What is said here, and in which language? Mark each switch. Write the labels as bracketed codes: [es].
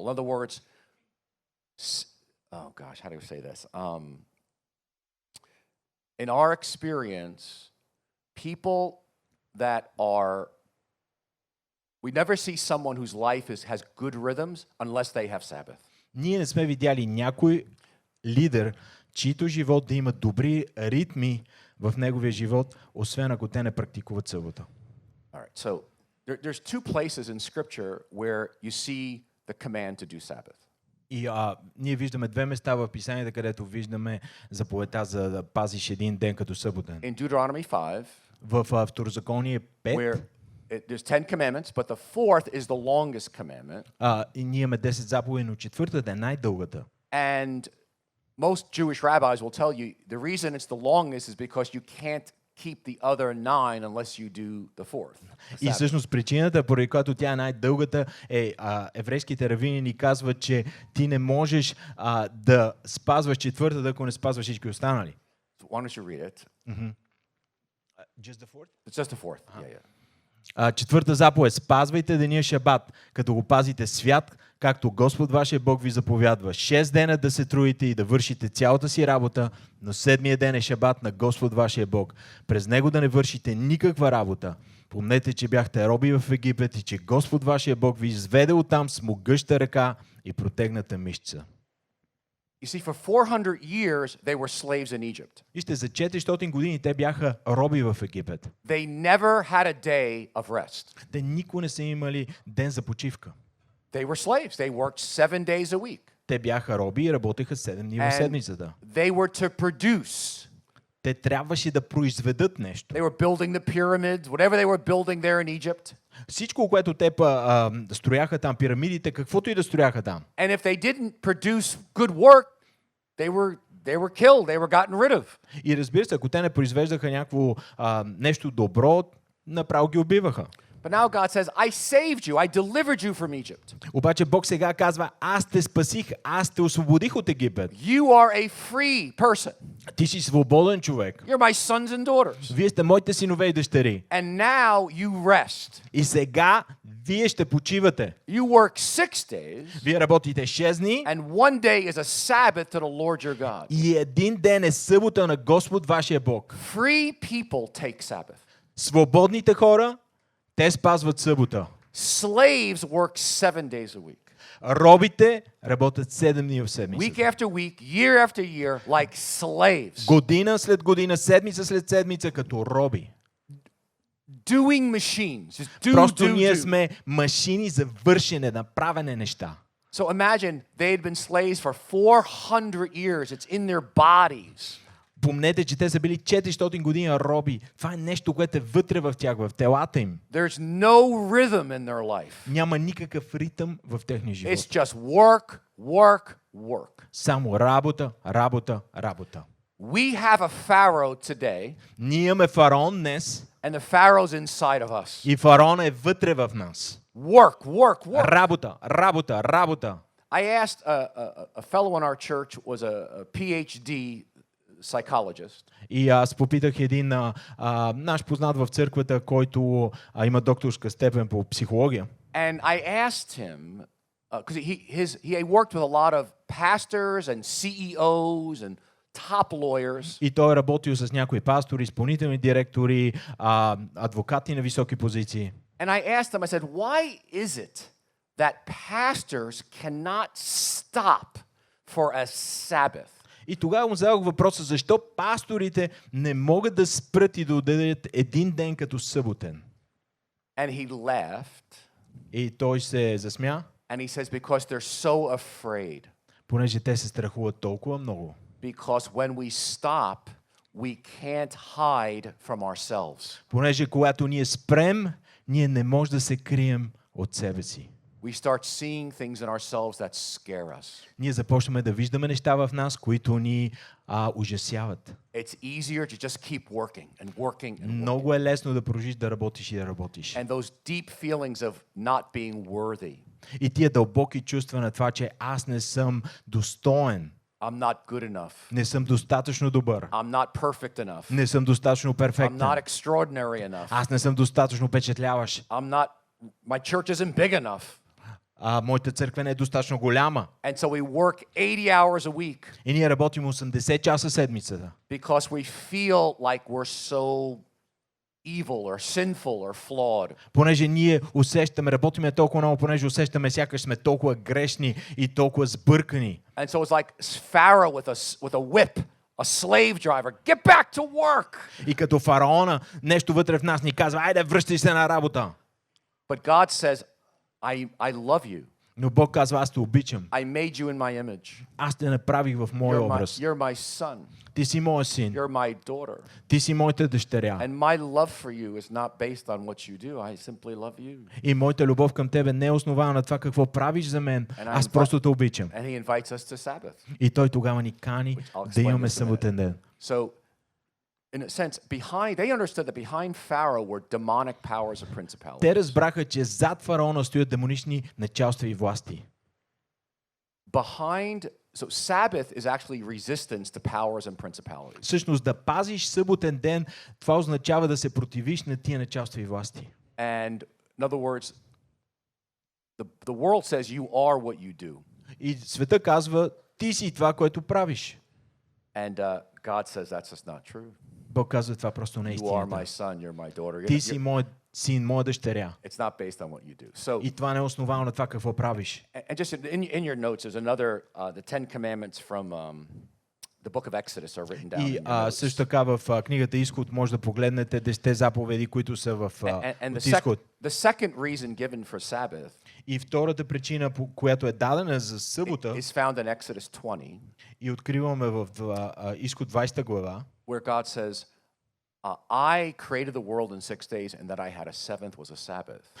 [en] In other words, oh gosh, how do I say this? In our experience, people that we never see someone whose life has good rhythms unless they have Sabbath. [bg] Ние не сме видяли някой лидер, чийто живот да има добри ритми в неговия живот, освен ако те не практикуват събота. [en] All right, so there's two places in Scripture where you see the command to do Sabbath. [bg] И ние виждаме две места в Писанието, където виждаме заповедта за да пазиш един ден като съботен. [en] In Deuteronomy 5, [bg] В Второзаконие 5, [en] where there's 10 commandments, but the fourth is the longest commandment. [bg] и ние имаме 10 заповеди, но четвъртата е най-дългата. [en] And most Jewish rabbis will tell you the reason it's the longest is because you can't keep the other 9 unless you do the fourth. [bg] И всъщност причината, поради която тя е най-дългата, е еврейските равини ни казват, че ти не можеш да спазваш четвъртата, ако не спазваш всички останали. [en] So why don't you read it? Just the fourth? It's just the fourth. Yeah. [bg] Четвърта заповед. Спазвайте деня Шабат, като го пазите свят, както Господ вашия Бог ви заповядва. 6 дена да се трудите и да вършите цялата си работа, но 7-я ден е Шабат на Господ вашия Бог. През него да не вършите никаква работа. Помнете, че бяхте роби в Египет и че Господ вашия Бог ви изведе оттам с могъща ръка и протегната мишца. [en] You see, for 400 years, they were slaves in Egypt. [bg] Вижте, за 400 години те бяха роби в Египет. [en] They never had a day of rest. [bg] Те никога не са имали ден за почивка. [en] They were slaves. They worked 7 days a week. [bg] Те бяха роби и работеха 7 дни в седмицата. [en] They were to produce. [bg] Те трябваше да произведат нещо. [en] They were building the pyramids, whatever they were building there in Egypt. [bg] Всичко, което те строяха там, пирамидите, каквото и да строяха там. [en] And if they didn't produce good work, they were killed. They were gotten rid of. [bg] И разбира се, ако те не произвеждаха някакво нещо добро, направо ги убиваха. [en] But now God says, I saved you. I delivered you from Egypt. [bg] Обаче Бог сега казва, аз те спасих, аз те освободих от Египет. [en] You are a free person. [bg] Ти си свободен човек. [en] You're my sons and daughters. [bg] Вие сте моите синове и дъщери. [en] And now you rest. [bg] И сега вие ще почивате. [en] You work 6 days, [bg] Вие работите 6 дни [en] and one day is a Sabbath to the Lord your God. [bg] и един ден е събота на Господ вашия Бог. [en] Free people take Sabbath. [bg] Свободните хора, те спазват събота. [en] Slaves work 7 days a week. [bg] Робите работят 7 дни в [en] Week [bg] седмицата. [en] after week, year after year, like slaves. [bg] Година след година, седмица след седмица, като роби. [en] Doing machines. Just do, [bg] Просто [en] do, [bg] ние [en] do. [bg] сме машини за вършене, направене неща. [en] So imagine they had been slaves for 400 years. It's in their bodies. [bg] Помнете, че те са били 400 години роби. Това е нещо, което е вътре в тях, в телата им. [en] There's no rhythm in their life. [bg] Няма никакъв ритъм в техния живот. [en] It's just work, work, work. [bg] Само работа, работа, работа. [en] We have a Pharaoh today, [bg] Ние имаме фараон днес [en] And the Pharaoh's inside of us. [bg] И фараон е вътре в нас. [en] Work, work, work. [bg] Работа, работа, работа. [en] I asked a fellow in our church was a PhD psychologist. [bg] И аз попитах един наш познат в църквата, който има докторска степен по психология. [en] And I asked him, because he worked with a lot of pastors and CEOs and top lawyers. [bg] И той е работил с някои пастори, изпълнителни директори, адвокати на високи позиции. [en] And I asked him, I said, why is it that pastors cannot stop for a Sabbath? [bg] И тогава му зададох въпроса, защо пасторите не могат да спрат и да отделят един ден като съботен. [en] And he laughed, [bg] И той се засмя, [en] and he says, because they're so afraid. [bg] понеже те се страхуват толкова много. [en] Because when we stop, we can't hide from ourselves. [bg] Понеже когато ние спрем, ние не можем да се крием от себе си. [en] We start seeing things in ourselves that scare us. [bg] Ние започваме да виждаме неща в нас, които ни ужасяват. [en] It's easier to just keep working and working and working. [bg] Много е лесно да продължиш да работиш и да работиш. [en] And those deep feelings of not being worthy. [bg] И тия дълбоки чувства на това, че аз не съм достоен, [en] I'm not good enough. [bg] не съм достатъчно добър, [en] I'm not perfect enough. [bg] не съм достатъчно [en] I'm [bg] перфектен, [en] not extraordinary enough. [bg] аз не съм достатъчно впечатляващ, [en] My church isn't big enough. [bg] моята църква не е достатъчно голяма. [en] And so we work 80 hours a week [bg] И ние работим 80 часа седмицата, [en] because we feel like we're so evil or sinful or flawed. [bg] понеже ние усещаме, работиме толкова много, понеже усещаме сякаш сме толкова грешни и толкова сбъркани. [en] And so it's like Pharaoh with a whip, a slave driver. Get back to work. [bg] И като фараона, нещо вътре в нас ни казва, айде връщай се на работа. [en] But God says, I love you. [bg] Но Бог казва, аз те обичам. [en] I made you in my image. [bg] Аз те направих в моя образ. [en] You're my son. [bg] Ти си моя син. [en] You're my daughter. [bg] Ти си моята дъщеря. [en] And my love for you is not based on what you do. I simply love you. [bg] И моята любов към тебе не е основана на това какво правиш за мен. Аз просто те обичам. [en] And he invites us to Sabbath. [bg] И той тогава ни кани да имаме съботен ден. [en] So, in a sense, they understood that behind Pharaoh were demonic powers and principalities. [bg] Те разбраха, че зад фараона стоят демонични началства и власти. [en] So Sabbath is actually resistance to powers and principalities. [bg] Всъщност да пазиш съботен ден, това означава да се противиш на тия началства и власти. [en] And in other words, the world says you are what you do. [bg] И света казва, ти си това, което правиш. [en] And God says that's just not true. [bg] Бог казва, това просто не е [en] You are my [bg] истината. [en] son, you're my daughter. [bg] Ти си моят син, моя дъщеря. [en] It's not based on what you do. So, [bg] И това не е основано на това какво правиш. [en] and just in your notes, there's another, the Ten Commandments from the book of Exodus are written down in [bg] И [en] your notes. [bg] също така в книгата Изход може да погледнете 10 заповеди, които са в [en] And [bg] от Изход. [en] the second reason given for Sabbath [bg] И втората причина, която е дадена за събота, [en] is found in Exodus 20, [bg] и откриваме в Изход 20 глава, [en] where God says, I created the world in 6 days, and that I had a seventh was a Sabbath.